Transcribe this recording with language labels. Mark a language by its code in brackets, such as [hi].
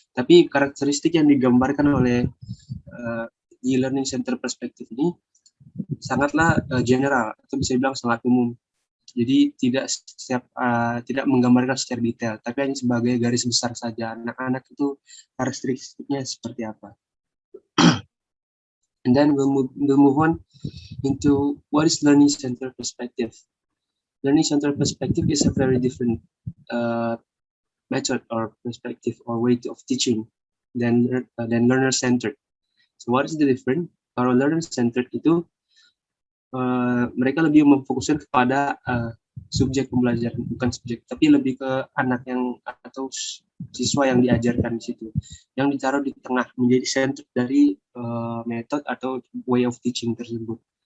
[id] Tapi karakteristik yang digambarkan oleh di learning center perspective ini sangatlah general, atau bisa dibilang sangat umum. Jadi tidak menggambarkan secara detail, tapi hanya sebagai garis besar saja. Anak-anak itu karakteristiknya seperti apa. [en] And then we'll move on into what is learning center perspective. Learning center perspective is a very different method or perspective or way of teaching than learner centered. So what is the difference? [id] Kalau learner centered itu mereka lebih memfokuskan kepada subjek pembelajaran, bukan subjek, tapi lebih ke anak yang atau siswa yang diajarkan di situ, yang ditaruh di tengah menjadi center dari metode atau [en] way of teaching [id] tersebut.